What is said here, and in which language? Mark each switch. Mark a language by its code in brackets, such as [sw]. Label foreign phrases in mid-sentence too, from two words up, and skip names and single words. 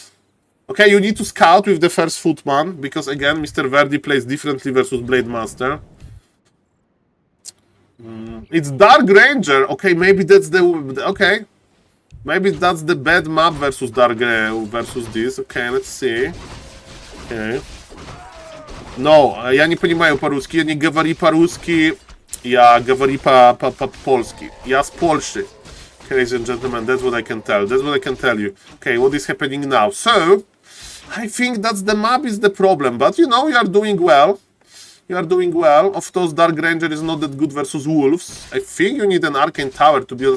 [en] Okay, you need to scout with the first Footman, because again, Mr. Verdi plays differently versus Blade Master. It's Dark Ranger. Okay, maybe that's the... Okay. Maybe that's the bad map versus Dark versus this. Okay, let's see. [ru] Okay. [pl] No, ja nie [ru] понимаю по-русски, я не говорю по-русски, я говорю по-польски. Я с Польши. [en] Ladies and gentlemen, that's what I can tell. That's what I can tell you. Okay, what is happening now? So, I think that's the map is the problem. But, you know, you are doing well. You are doing well. Of course, Dark Ranger is not that good versus Wolves. I think you need an Arcane Tower, to be honest.